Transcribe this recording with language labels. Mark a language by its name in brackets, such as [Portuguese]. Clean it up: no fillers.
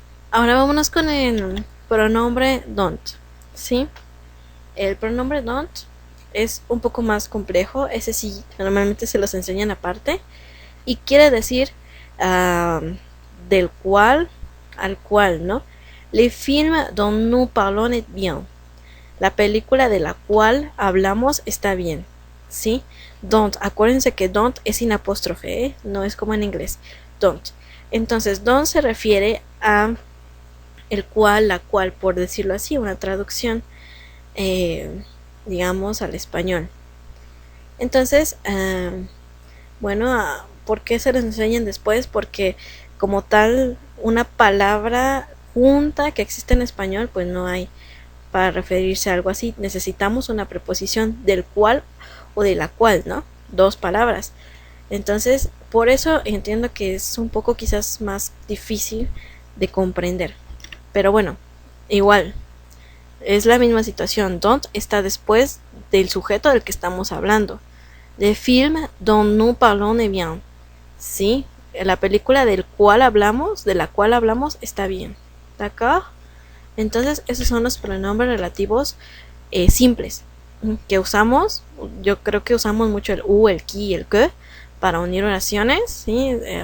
[Spanish] Ahora vámonos con el pronombre don't, ¿sí? El pronombre don't es un poco más complejo, ese sí normalmente se los enseñan aparte y quiere decir del cual al cual, ¿no? [French] Le film dont nous parlons est bien. [Spanish] La película de la cual hablamos está bien, ¿sí? Don't, acuérdense que don't es sin apóstrofe, ¿eh? No es como en inglés, don't. Entonces, don't se refiere a el cual, la cual, por decirlo así, una traducción, digamos, al español. Entonces, bueno, ¿por qué se les enseñan después? Porque como tal, una palabra junta que existe en español, pues no hay para referirse a algo así. Necesitamos una preposición del cual o de la cual, ¿no? Dos palabras. Entonces, por eso entiendo que es un poco quizás más difícil de comprender. Pero bueno, igual, es la misma situación. Don't está después del sujeto del que estamos hablando. [French] Le film dont nous parlons est bien. [Spanish] Sí, la película del cual hablamos, de la cual hablamos, está bien. ¿D'accord? Entonces, esos son los pronombres relativos simples que usamos. Yo creo que usamos mucho el u, el qui y el que para unir oraciones, ¿sí?